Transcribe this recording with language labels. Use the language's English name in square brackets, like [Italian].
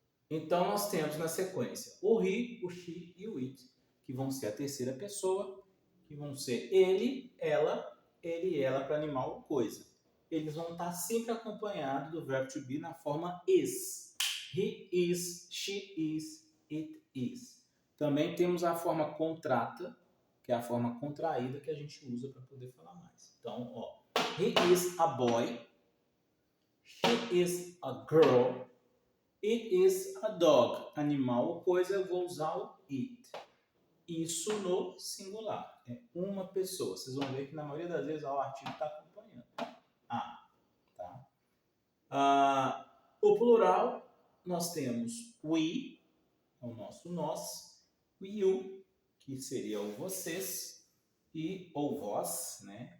[Portuguese] Então, nós temos na sequência o he, o she e o it, que vão ser a terceira pessoa, que vão ser ele, ela para animal ou coisa. Eles vão estar sempre acompanhados do verbo to be na forma is. [English] He is, she is, it is. [Portuguese] Também temos a forma contrata, que é a forma contraída que a gente usa para poder falar mais. Então, ó, [English] he is a boy, she is a girl, it is a dog. [Portuguese] Animal ou coisa, eu vou usar o it. Isso no singular. É uma pessoa. Vocês vão ver que na maioria das vezes ó, o artigo está acompanhando. Tá? O plural, nós temos we, o nosso nós, o you, que seria o vocês, e ou vós, né?